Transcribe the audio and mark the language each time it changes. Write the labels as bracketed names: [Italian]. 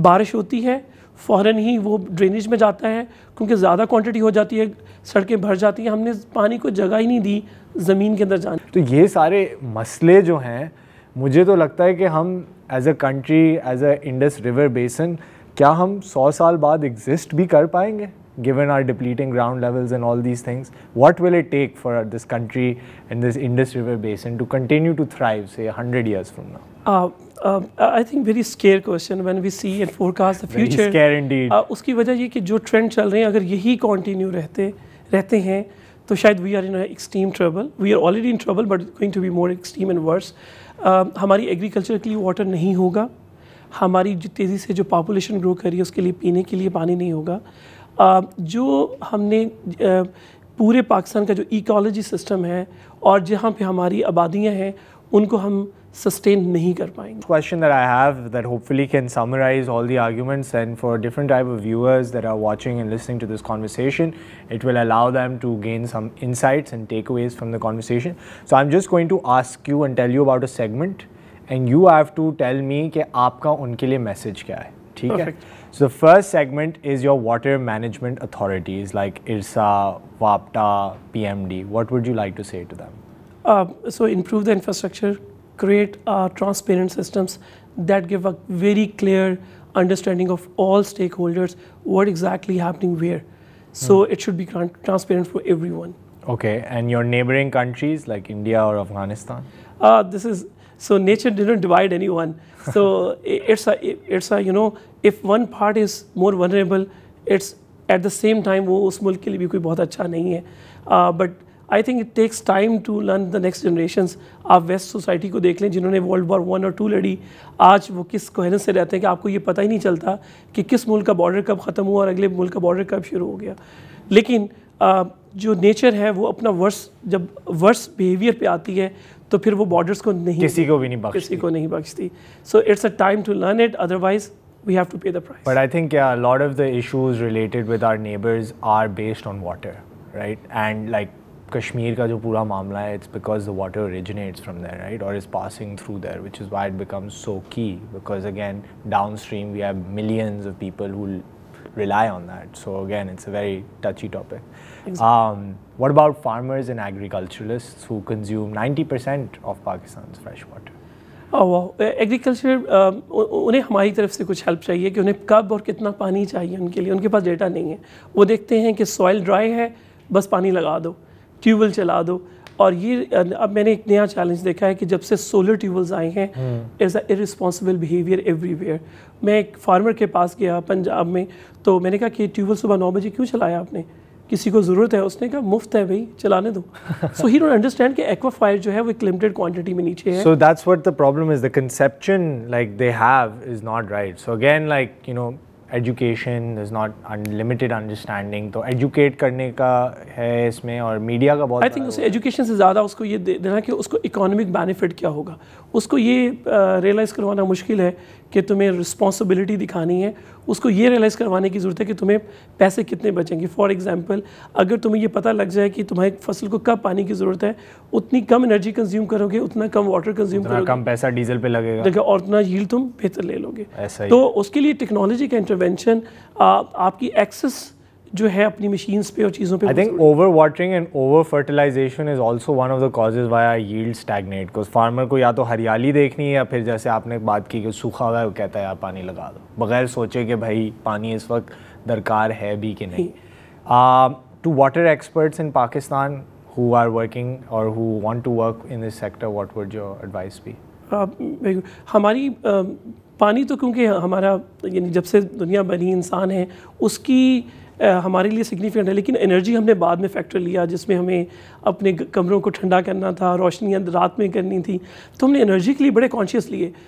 [Urdu] بارش ہوتی ہے فوراً ہی وہ ڈرینیج میں جاتا ہے, کیونکہ زیادہ کوانٹٹی ہو جاتی ہے, سڑکیں بھر جاتی ہیں, ہم نے پانی کو جگہ ہی نہیں دی زمین کے اندر جانے. تو یہ سارے مسئلے جو ہیں, مجھے تو لگتا ہے کہ ہم as a country, as a Indus river بیسن, کیا ہم 100 سال بعد ایگزسٹ بھی کر پائیں گے [English] given our depleting ground levels and all these things? What will it take for this country and this Indus River Basin to continue to thrive, say 100 years from now? I think very scare question when we see and forecast the future. Very scare indeed. [Urdu] اس کی وجہ یہ کہ جو trend چل رہے ہیں اگر یہی کنٹینیو رہتے ہیں تو شاید [English] we are in extreme trouble. We are already in trouble but going to be more extreme and worse. [Urdu] ہماری ایگریکلچر کے لیے واٹر نہیں ہوگا, ہماری جو تیزی سے جو پاپولیشن گرو کر رہی ہے اس کے لیے پینے کے لیے پانی نہیں ہوگا. جو ہم نے پورے پاکستان کا جو ایکالوجی سسٹم ہے اور جہاں پہ ہماری آبادیاں ہیں ان کو ہم سسٹین نہیں کر پائیں گے. [English] Question that I have that hopefully can summarize all the arguments, and for different type of viewers that are watching and listening to this conversation, it will allow them to gain some insights and takeaways from the conversation. So I'm just going to ask you and tell you about a segment, and you have to tell me [Urdu] کہ آپ کا ان کے لیے message کیا ہے. ٹھیک ہے. [English] So the first segment is your water management authorities like IRSA, WAPTA, PMD. What would you like to say to them? So improve the infrastructure, create transparent systems that give a very clear understanding of all stakeholders what exactly happening where. So it should be transparent for everyone. Okay, and your neighboring countries like India or Afghanistan? So nature didn't divide anyone. So it's a if one part is more vulnerable, it's at the same time [Urdu] وہ اس ملک کے لیے بھی کوئی بہت اچھا نہیں ہے. [English] But I think it takes time to learn the next generations. [Urdu] آپ ویسٹ سوسائٹی کو دیکھ لیں جنہوں نے World War I اور II لڑی, آج وہ کس کوہرنس سے رہتے ہیں کہ آپ کو یہ پتہ ہی نہیں چلتا کہ کس ملک کا بارڈر کب ختم ہوا اور اگلے ملک کا بارڈر کب شروع ہو گیا. لیکن جو نیچر ہے وہ اپنا جب ورس بیہیویئر پہ آتی ہے تو پھر وہ بارڈرز کو کسی کو بھی نہیں بخشتی. [English] So it's a time to learn it, otherwise we have to pay the price. But I think a lot of the issues related with our neighbors are based on water, right? And like [Urdu] Kashmir کا جو پورا معاملہ ہے [English] it's because the water originates from there, right, or is passing through there, which is why it becomes so key, because again downstream we have millions of people who rely on that. So again, it's a very touchy topic. Exactly. What about farmers and agriculturalists who consume 90% of Pakistan's fresh water? [Urdu] Agriculture انہیں ہماری طرف سے کچھ help چاہیے کہ انہیں کب اور کتنا پانی چاہیے ان کے لیے. ان کے پاس ڈیٹا نہیں ہے. وہ دیکھتے ہیں کہ سوائل ڈرائی ہے, بس پانی لگا دو, ٹیوب ویل چلا دو. اور یہ اب میں نے ایک نیا چیلنج دیکھا ہے کہ جب سے سولر ٹیوب ویلز آئے ہیں, [English] Is a irresponsible behaviour everywhere ویئر. [Urdu] میں ایک فارمر کے پاس گیا پنجاب میں, تو میں نے کہا کہ ٹیوب ویل صبح 9 بجے کیوں چلایا آپ نے, کسی کو ضرورت ہے؟ اس نے کہا مفت ہے بھائی, چلانے دو. [English] so he don't understand [Urdu] کہ ایکوا فائر جو ہے وہ ایک لمیٹڈ کوانٹٹی میں نیچے ہے. [English] So that's what the problem is. The conception like they have is not right. So again, like you know, education is not unlimited understanding. [Urdu] تو educate کرنے کا ہے اس میں, اور میڈیا کا بہت. [English] I think [Urdu] اسے ایجوکیشن سے زیادہ اس کو یہ دینا کہ اس کو اکانومک بینیفٹ کیا ہوگا. اس کو یہ ریئلائز کروانا مشکل ہے کہ تمہیں رسپانسبلٹی دکھانی ہے. اس کو یہ ریئلائز کروانے کی ضرورت ہے کہ تمہیں پیسے کتنے بچیں گے. فار ایگزامپل, اگر تمہیں یہ پتہ لگ جائے کہ تمہاری فصل کو کب پانی کی ضرورت ہے, اتنی کم انرجی کنزیوم کرو گے, اتنا کم واٹر کنزیوم کرو گے, کم پیسہ ڈیزل پہ لگے گا, اور اتنا ییلڈ تم بہتر لے لو گے. تو اس کے لیے ٹیکنالوجی کا انٹرونشن, آپ کی ایکسس جو ہے اپنی مشینز پہ اور چیزوں پہ. [English] I think over watering and over fertilization is also one of the causes why our yields stagnate, because farmer [Urdu] کو یا تو ہریالی دیکھنی ہے, یا پھر جیسے آپ نے بات کی کہ سوکھا ہوا ہے, وہ کہتا ہے یار پانی لگا دو, بغیر سوچے کہ بھائی پانی اس وقت درکار ہے بھی کہ نہیں. [English] To water experts in Pakistan who are working or who want to work in this sector, what would your advice be? [Urdu] ہماری پانی تو کیونکہ ہمارا یعنی جب سے دنیا بنی انسان ہے اس کی ہمارے لیے سگنیفیکنٹ ہے, لیکن انرجی ہم نے بعد میں فیکٹر لیا, جس میں ہمیں اپنے کمروں کو ٹھنڈا کرنا تھا, روشنیاں رات میں کرنی تھی, تو ہم نے انرجی کے لیے بڑے کانشیس لیے.